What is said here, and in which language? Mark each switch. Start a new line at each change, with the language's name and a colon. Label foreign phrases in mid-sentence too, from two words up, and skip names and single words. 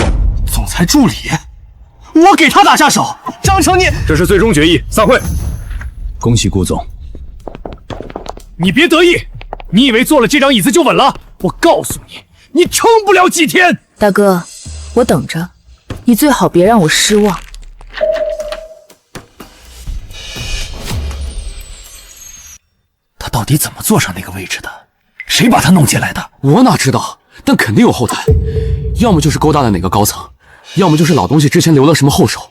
Chinese: 總裁助理，我給他打下手。張成，你這是最終決議，散會。恭喜顧總。你別得意，你以為坐了這張椅子就穩了？我告訴你，你撐不了幾天。大哥，我等着，你最好別讓我失望。他到底怎麼坐上那個位置的？誰把他弄進來的？我哪知道，但肯定有後台，要麼就是勾搭的哪個高層，要麼就是老東西之前留了什麼後手。